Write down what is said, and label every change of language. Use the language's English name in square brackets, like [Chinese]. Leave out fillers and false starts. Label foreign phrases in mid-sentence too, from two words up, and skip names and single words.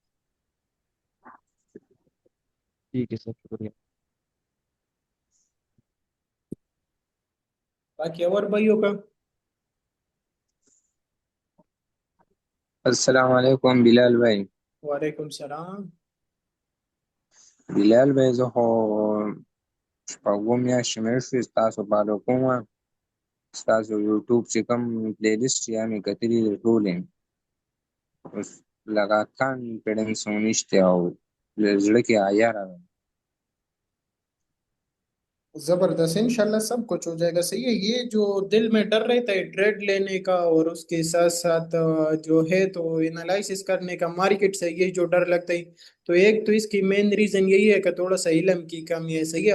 [Urdu] ٹھیک ہے سر، شکریہ. باقی اور بھائیوں کا? السلام علیکم بلال بھائی. وعلیکم السلام. [Pashto] बिलाल भाई زه خو شپږم میاشتې مې شوې ستاسو فالو کوم. ستاسو یوټیوب چې کوم پلی لیست یا مې کتلي دي ټولې، اوس لږه کانفیډنس مو نشته او له زړه کې حیا راغله. [Urdu] زبردست، ان شاء اللہ سب کچھ ہو جائے گا، صحیح ہے. یہ جو دل میں ڈر رہتا ہے ٹریڈ لینے کا اور اس کے ساتھ ساتھ جو ہے تو اینالیسس کرنے کا مارکیٹ سے، یہ جو ڈر لگتا ہے، تو ایک تو اس کی [English] main reason [Urdu] یہی ہے کہ تھوڑا سا علم کی کمی ہے، صحیح ہے.